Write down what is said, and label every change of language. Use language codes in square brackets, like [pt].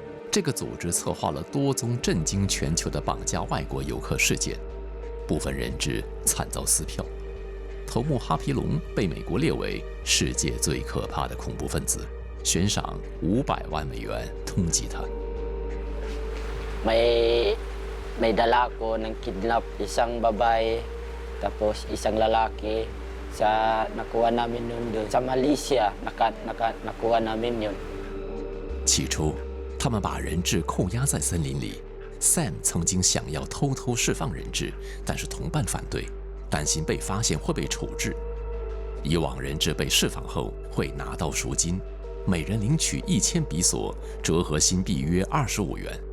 [zh] 这个组织策划了多宗震惊全球的绑架外国游客事件，部分人质惨遭撕票。头目哈皮龙被美国列为世界最可怕的恐怖分子，悬赏500万美元通缉他。 [tl] May dala ko ng kidnap isang babae tapos isang lalaki sa nakuha namin noon doon sa Malaysia nakuha namin yun. [zh] 起初，他们把人质扣押在森林里。Sam 曾经想要偷偷释放人质，但是同伴反对，担心被发现会被处置。以往人质被释放后会拿到赎金，每人领取1000比索，折合新币约25元。